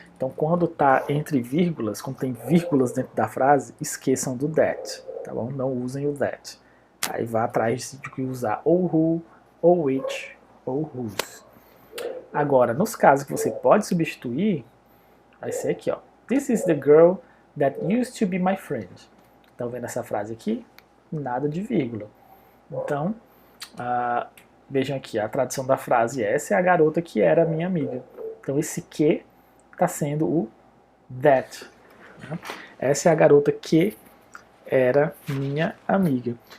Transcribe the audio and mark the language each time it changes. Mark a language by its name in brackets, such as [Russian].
[Portuguese] Então, quando está entre vírgulas, quando tem vírgulas dentro da frase, esqueçam do that, tá bom? Não usem o that. Aí vá atrás de usar ou who, ou which, ou whose. Agora, nos casos que você pode substituir, vai ser aqui, ó. [English] This is the girl that used to be my friend. [Portuguese] Estão vendo essa frase aqui? Nada de vírgula. Então, vejam aqui, a tradução da frase essa é a garota que era minha amiga. Então, esse que está sendo o that. Né? Essa é a garota que era minha amiga.